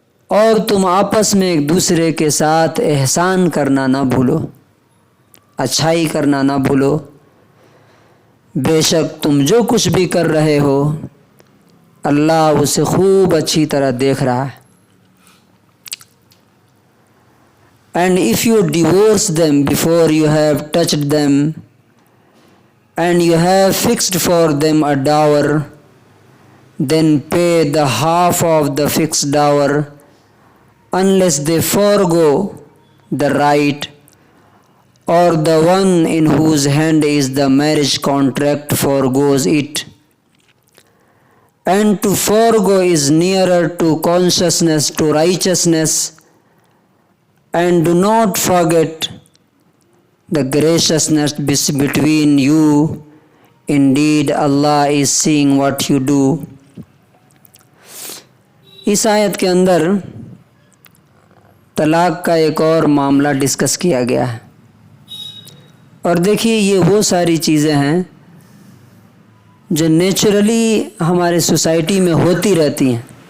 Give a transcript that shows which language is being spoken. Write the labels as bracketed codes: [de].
[ur] اور تم آپس میں ایک دوسرے کے ساتھ احسان کرنا نہ بھولو، اچھائی کرنا نہ بھولو. بے شک تم جو کچھ بھی کر رہے ہو اللہ اسے خوب اچھی طرح دیکھ رہا ہے. [en] And if you divorce them before you have touched them and you have fixed for them a dower, then pay the half of the fixed dower unless they forego the right or the one in whose hand is the marriage contract forgoes it. And to forego is nearer to consciousness, to righteousness. And do not forget the graciousness between you. Indeed, Allah is seeing what you do. [ur] اس آیت کے اندر طلاق کا ایک اور معاملہ discuss کیا گیا ہے. اور دیکھیے یہ وہ ساری چیزیں ہیں جو نیچرلی ہمارے سوسائٹی میں ہوتی رہتی ہیں.